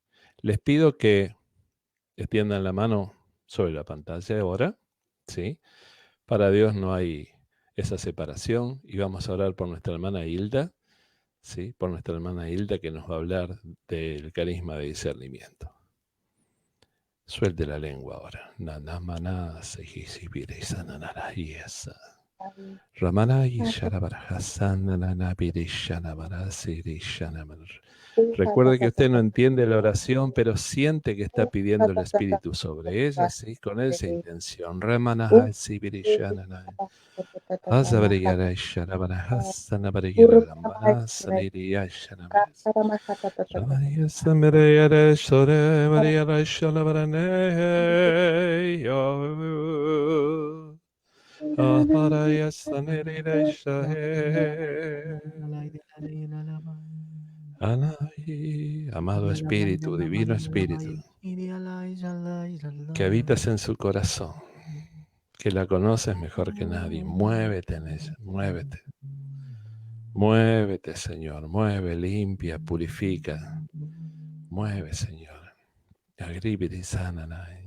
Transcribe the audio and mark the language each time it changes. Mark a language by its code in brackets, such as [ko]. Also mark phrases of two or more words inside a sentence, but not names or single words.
[es] Les pido que extiendan la mano sobre la pantalla ahora, ¿sí? Para Dios no hay esa separación, y vamos a orar por nuestra hermana Hilda, ¿sí? Por nuestra hermana Hilda, que nos va a hablar del carisma de discernimiento. Suelte la lengua ahora. Nanamana sejisibirisa nanarayesa. Ramanayi sharabarajasana nanabirishana sirishana. Recuerde que usted no entiende la oración, pero siente que está pidiendo el Espíritu sobre ella, ¿sí? Con esa intención. Ramanaha sibirishana. Azabariyara sharabarajasana bariyara lambana saniriyashana. Ramaya samirayara shore bariyara shalabarane. Aharaya sanirira shahe. Anay, amado Espíritu, Divino Espíritu, que habitas en su corazón, que la conoces mejor que nadie, muévete en ella, muévete. Muévete, Señor, mueve, limpia, purifica. Mueve, Señor. Agribiri sananay.